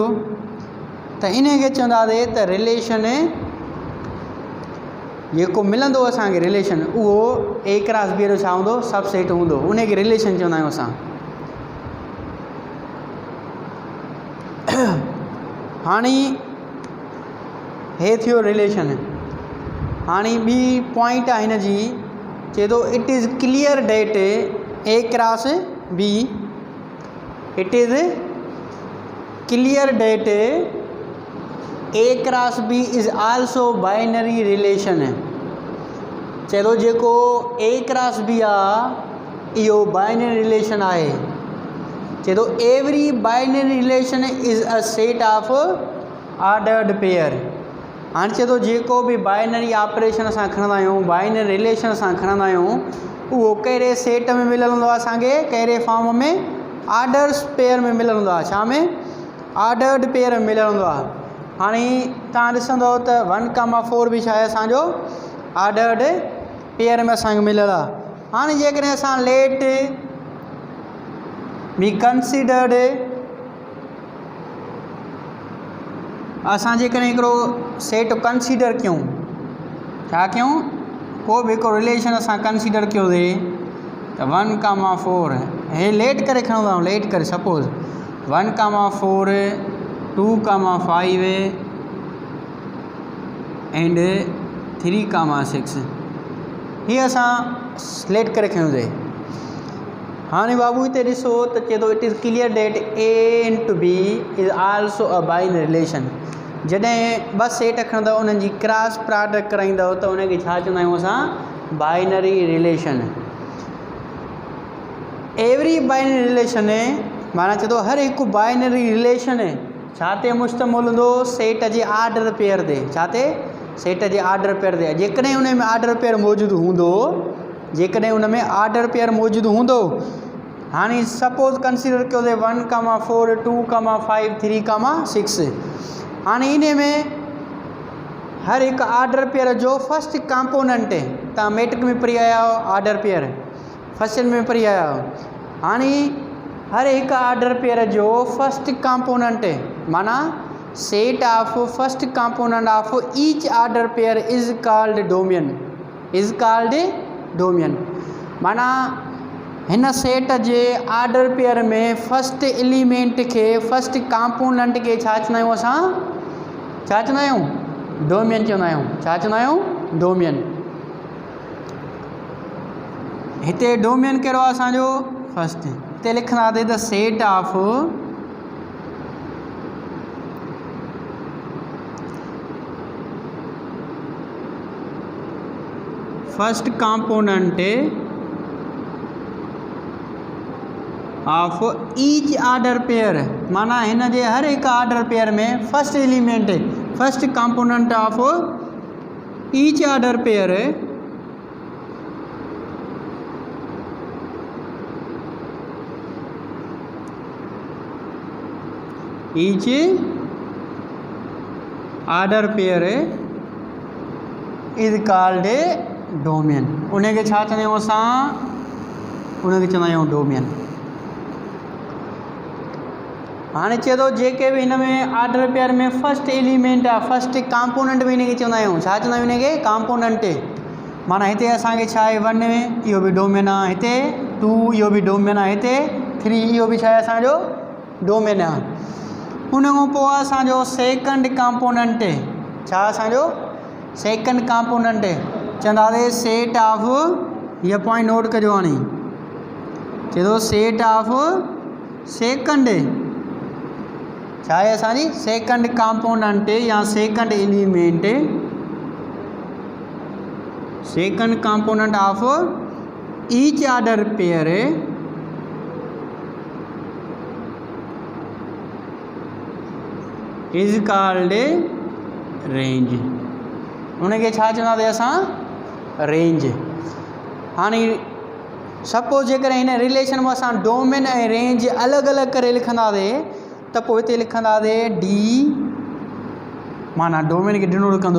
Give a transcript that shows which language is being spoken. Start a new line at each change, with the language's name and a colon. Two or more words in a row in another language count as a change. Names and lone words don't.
Sindhi: त इन खे चवंदासीं त रिलेशन जेको मिलंदो असांखे रिलेशन, उहो
English: A cross B
Sindhi: जो छा हूंदो, सबसेट हूंदो, उन खे रिलेशन चवंदा आहियूं असां। हाणे हे थियो रिलेशन। हाणे ॿी पॉइंट आहे हिन जी, चए थो
English: It is clear that A cross B, it is clear that A cross B is also binary relation.
Sindhi: चए थो जेको
English: A cross B
Sindhi: आहे इहो
English: binary relation
Sindhi: आहे। चए थो
English: every binary relation is a set of ordered pair.
Sindhi: हाणे चए थो जेको बि
English: binary operation
Sindhi: असां खणंदा आहियूं,
English: binary relation
Sindhi: असां खणंदा आहियूं, उहो कहिड़े सेट में मिलियलु हूंदो आहे असांखे, कहिड़े फॉर्म में,
English: orders pair
Sindhi: में मिलियलु हूंदो आहे। छा में,
English: ordered pair
Sindhi: में मिलियलु हूंदो आहे। हाणे तव्हां ॾिसंदव त 1,4 बि छा आहे असांजो
English: ordered pair
Sindhi: में असांखे मिलियलु आहे। हाणे जेकॾहिं असां
English: let be considered,
Sindhi: असां जेकॾहिं हिकिड़ो सेट कंसीडर कयूं, छा कयूं, को बि हिकिड़ो रिलेशन असां कंसीडर कयोसीं त 1,4 हे लेट करे खणंदा आहियूं, लेट करे सपोज़ 1,4 2,5 एंड 3,6 हीअ असां लेट करे खयोंसीं। हाणे बाबू हिते ॾिसो त चए थो
English: It is clear that A into B is also a binary relation.
Sindhi: जॾहिं ॿ सेट खणंदव उन्हनि जी
English: cross product
Sindhi: कराईंदव त उनखे छा चवंदा आहियूं असां,
English: binary relation. every binary relation
Sindhi: माना चए थो हर हिकु
English: binary relation
Sindhi: छा ते मुश्तमिल हूंदो, सेट जे
English: order pair
Sindhi: ते। छा ते, सेट जे
English: order pair
Sindhi: ते। जेकॾहिं उन में
English: order pair
Sindhi: मौजूदु हूंदो, जेकॾहिं उन में
English: order pair
Sindhi: मौजूदु हूंदो, हाणे
English: suppose consider
Sindhi: कयोसीं 1,4 2,5 3,6। हाणे इन में हर हिकु
English: order pair
Sindhi: जो
English: first component,
Sindhi: तव्हां मैट्रिक में पढ़ी आया आहियो
English: order pair,
Sindhi: फर्स्ट में पढ़ी आया आहियो। हाणे हर हिकु
English: order pair जो first component माना set of first component of each order pair is called domain, is called domain.
Sindhi: माना हिन सेट जे
English: order pair
Sindhi: में
English: first element
Sindhi: खे,
English: first component
Sindhi: खे छा चवंदा आहियूं असां, छा चवंदा आहियूं, डोमेन चवंदा आहियूं। छा चवंदा आहियूं, डोमेन। हिते डोमेन कहिड़ो आहे असांजो, फर्स्ट। हिते लिखंदासीं
English: the set of first component of each order pair.
Sindhi: माना हिन जे हर हिकु
English: order pair में first element, first component of each order pair each order pair is called domain.
Sindhi: उनखे छा चवंदा आहियूं असां, उनखे चवंदा आहियूं डोमेन। हाणे चए थो जेके बि हिन में
English: order pair
Sindhi: में
English: first element
Sindhi: आहे,
English: first component
Sindhi: बि हिनखे चवंदा आहियूं। छा चवंदा आहियूं हिनखे, कंपोनेंट। माना हिते असांखे छा आहे 1 में इहो बि डोमेन आहे, हिते 2 इहो बि डोमेन आहे, हिते 3 इहो बि छा आहे असांजो डोमेन आहे। उन खां पोइ असांजो
English: second component
Sindhi: छा असांजो
English: second component चवंदासीं set of,
Sindhi: इहा पॉइंट नोट कजो हाणे, चए थो
English: set of second
Sindhi: छा आहे असांजी
English: second component या second element, second component of each order pair is called range.
Sindhi: उनखे छा चवंदासीं असां रेंज। हाणे सपोज जेकर हिन रिलेशन में असां डोमेन ऐं रेंज अलॻि अलॻि करे लिखंदासीं त पोइ हिते लिखंदासीं डी, माना डोमेन खे डिनोट कंदो।